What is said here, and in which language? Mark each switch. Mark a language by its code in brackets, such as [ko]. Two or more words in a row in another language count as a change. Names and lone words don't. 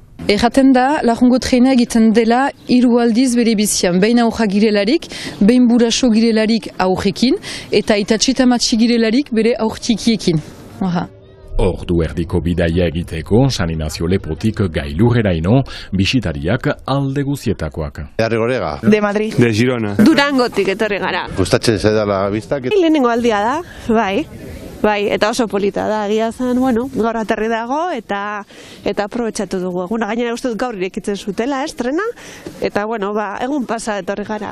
[eu] Erraten da, lagungo treina egiten dela 3 aldiz bere bizian, behin aurra girelarik, behin buraso girelarik aurrekin, eta itatxita matxi girelarik bere aurtikiekin. Ordu erdiko bidaia egiteko, San Inazio Lepotik gailurreraino, bisitariak alde guzietakoak. [es] De Arrigorega. De Madrid. De Girona. [eu] Durangotik etorri gara. Gustatzen zaidala biztak. Lehenengo aldia da, bai. Bai, eta oso polita da, egia zen, bueno, gaur aterri dago eta aprobetxatu dugu. Eguna gainera uste dut gaur irekitzen zutela, trena, eta bueno, egun pasa etorri gara.